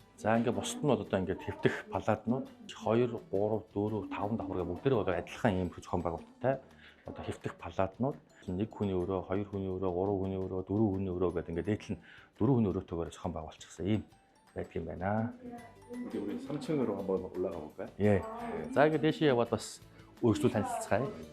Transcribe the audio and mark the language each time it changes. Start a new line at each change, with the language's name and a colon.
Mongolian: За ингээд бусд нь бол одоо ингээд хэвтэх палатнууд 2, 3, 4, 5 давхар гэх бүгдээрээ одоо адилхан ийм зохион байгуулалттай одоо хэвтэх палатнууд нэг хүний өрөө, хоёр хүний өрөө, гурван хүний өрөө, дөрвөн хүний өрөө гэдэг ингээд дээдл нь дөрвөн хүний өрөөтэйгээр зохион байгуулчихсан ийм байдаг юм байна.
Korean: 우리 3층으로 한번 올라가 볼까요? 예.
Mongolian: За ингээд дэшээ яваад бас өөрсдөө танилццгаая.